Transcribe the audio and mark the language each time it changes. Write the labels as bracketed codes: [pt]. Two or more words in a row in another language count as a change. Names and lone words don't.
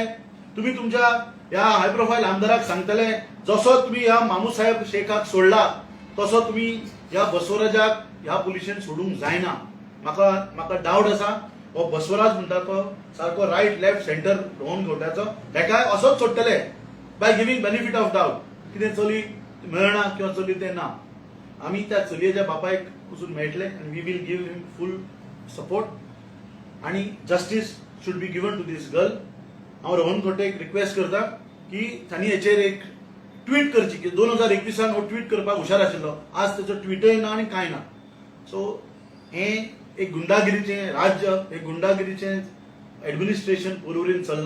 [kok] तुम्ही तुमच्या ह्या [en] high profile [kok] आमदाराक सांगतले जसो तुम्ही ह्या मामू साहेब शेखाक सोडला तसो तुम्ही ह्या बसवराजाक ह्या पुलिशेन सोडूंक जायना. म्हाका डावट आसा हो बसवराज म्हणटा तो सारको [en] right left centre [kok] रोहन खंवट्याचो, हेका असोच सोडटले [en] by giving benefit of doubt. [kok] कितें चली मेळना किंवा चली ते ना, आमी त्या चलयेच्या बापायक वचून मेळटले आनी [en] we will give him full support [kok] आणि [en] justice should be given to this girl. [kok] हांव रोहन खंवटेक रिक्वेस्ट करता की तांणी हेचेर एक ट्वीट करची की 2021 हो ट्वीट करपाक हुशार आशिल्लो. आज त्याचो ट्विटय ना आनी कांय ना. सो हे एक गुंडागिरीचें राज्य, एक गुंडागिरीचें एडमिनिस्ट्रेशन पर्वरीन चल्लां.